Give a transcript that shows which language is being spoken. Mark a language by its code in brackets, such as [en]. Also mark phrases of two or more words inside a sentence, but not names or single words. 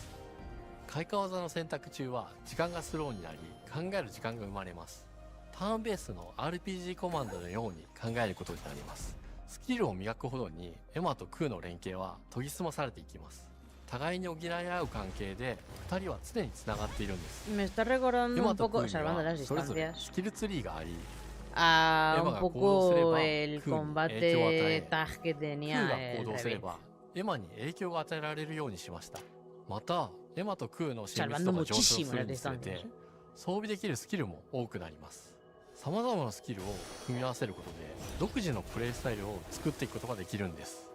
[ja] 開花技の選択中は時間がスローになり、考える時間が生まれます。ターンベースの RPG コマンドのように考えることになります。スキルを磨くほどにエマとクーの連携は研ぎ澄まされていきます。互いに補い合う関係で2人は常につながっているんです。 [es] Me está recordando un poco, salvando las [ja] それぞれ [es] distancias, [ja] スキルツリーがあり、 [es] a [ja] エマ [es] un [ja] が行動すれ [es] poco [ja] ば [es] el [ja] クーに影響を与 [es] combate [ja] え、 [es] tag que [ja] クー [es] tenía [ja] が [es] el [ja] 行動すれ [es] Requiem. [ja] ばエマに影響が与えられるようにしました。またエマとクーの親密 [es] Salvando [ja] 度が上昇す [es] muchísimo [ja] る [es] las [ja] につれ [es] distancias. [ja] て、装備できるスキルも多くなります。さまざまなスキルを組み合わせることで独自のプレイスタイルを作っていくことができるんです。